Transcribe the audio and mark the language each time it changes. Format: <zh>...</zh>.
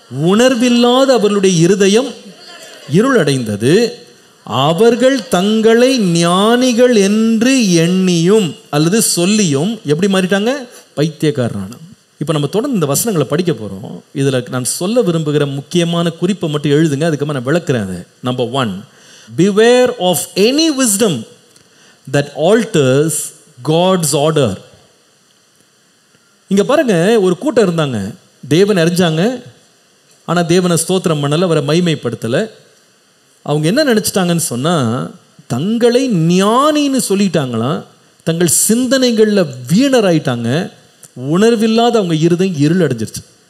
<ta>உணர்வில்லாத அவர்களுடைய இருதயம் இருளடைந்தது. அவர்கள் தங்களை ஞானிகள் என்று எண்ணியும் அல்லது சொல்லியும் எப்படி மாறிட்டாங்க? பைத்தியக்காரனான. இப்போ நம்ம தொடர்ந்து இந்த வசனங்களை படிக்க போகிறோம். இதில் நான் சொல்ல விரும்புகிற முக்கியமான குறிப்பை மட்டும் எழுதுங்க, அதுக்கப்புறம் நான் விளக்குறேன். அதை number 1,</ta> <en>beware of any wisdom that alters God's order.</en> <ta>இங்கே பாருங்க, ஒரு கூட்டம் இருந்தாங்க, தேவனை அறிஞ்சாங்க, ஆனால் தேவனை ஸ்தோத்திரம் பண்ணலை, அவரை மகிமைப்படுத்தலை. அவங்க என்ன நினச்சிட்டாங்கன்னு சொன்னால், தங்களை ஞானின்னு சொல்லிட்டாங்களாம், தங்கள் சிந்தனைகளில் வீணராயிட்டாங்க, உணர்வில்லாத அவங்க இருதயம் இருள் அடைஞ்சிருச்சு.</ta>